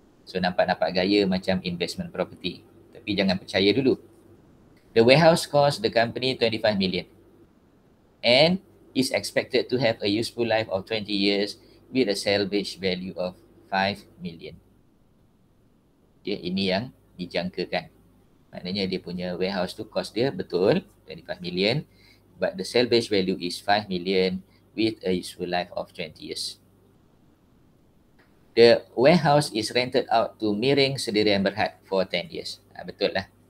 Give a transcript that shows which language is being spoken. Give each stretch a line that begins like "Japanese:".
Malay: So nampak-nampak gaya macam investment property. Tapi jangan percaya dulu.
English: The warehouse cost the company 25 million and is expected to have a useful life of 20 years with a salvage value of 5 million.
Malay: Okay, ini yang dijangkakan. Maknanya dia punya
English: warehouse tu cost dia betul 25 million but the salvage value is 5 million with a useful life of 20 years. The warehouse is rented out to Miring Sdn Bhd for 10 years.
Malay: Betul lah.